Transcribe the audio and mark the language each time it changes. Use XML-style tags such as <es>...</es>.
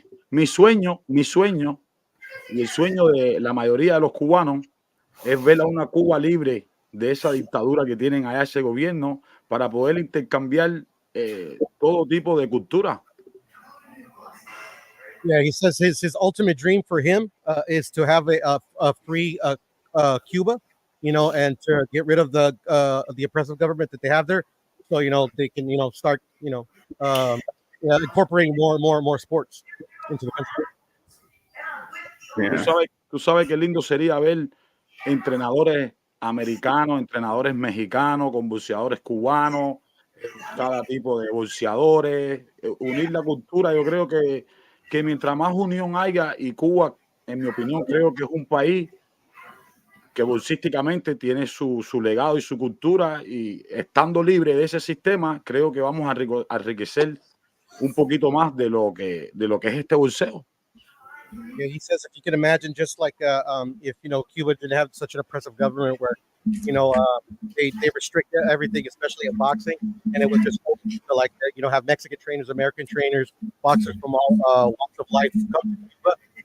<es>Mi sueño y el sueño de la mayoría de los cubanos es ver a una Cuba libre de esa dictadura que tienen allá ese gobierno para poder intercambiar todo tipo de cultura.</es> <en>Yeah, he says his ultimate dream for him is to have a free Cuba, and to get rid of the oppressive government that they have there, so they can start incorporating more sports into the country. Yeah.</en> <es>Tú sabes qué lindo sería ver entrenadores americanos, entrenadores mexicanos, con boxeadores cubanos, cada tipo de boxeadores, unir la cultura. Yo creo que mientras más unión haya, y Cuba, en mi opinión, creo que es un país que bolsísticamente tiene su legado y su cultura, y estando libre de ese sistema, creo que vamos a enriquecer un poquito más de lo que es este bolseo.</es> <en>Yeah, he says if you can imagine, just like if Cuba didn't have such an oppressive government where they restrict everything, especially in boxing, and it was just open to have Mexican trainers, American trainers, boxers from all walks of life come to Cuba.</en>